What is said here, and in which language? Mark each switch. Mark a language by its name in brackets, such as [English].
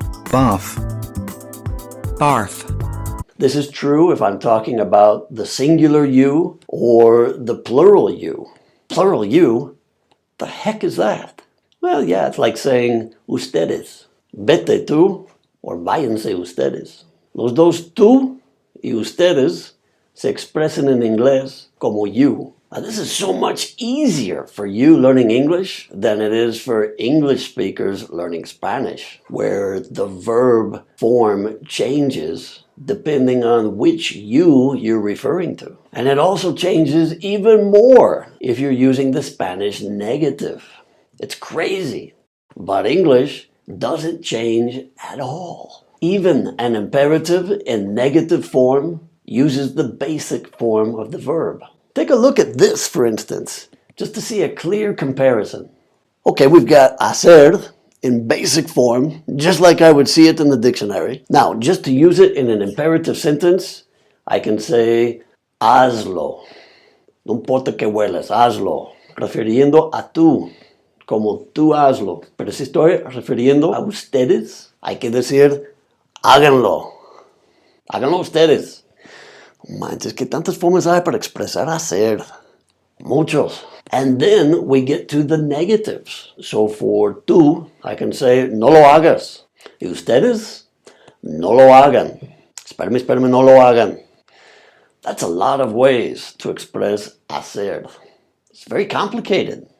[English] Bath. Barth. This is true if I'm talking about the singular you or the plural you. Plural you? The heck is that? Well, yeah, it's like saying ustedes. [Spanish] Vete tú or váyanse ustedes. Los dos tú y ustedes se expresan en inglés como you. [English] Now, this is so much easier for you learning English than it is for English speakers learning Spanish, where the verb form changes depending on which you you're referring to. And it also changes even more if you're using the Spanish negative. It's crazy. But English doesn't change at all. Even an imperative in negative form uses the basic form of the verb. Take a look at this, for instance, just to see a clear comparison. Okay, we've got hacer in basic form, just like I would see it in the dictionary. Now, just to use it in an imperative sentence, I can say, hazlo. [Spanish] No importa que huelas, hazlo. Refiriendo a tú, como tú hazlo. Pero si estoy refiriendo a ustedes, hay que decir, háganlo. Háganlo ustedes. Manches, que tantas formas hay para expresar hacer. Muchos. [English] And then we get to the negatives. So for tú, I can say, [Spanish] no lo hagas. Y ustedes, no lo hagan. Espérame, no lo hagan. [English] That's a lot of ways to express hacer. It's very complicated.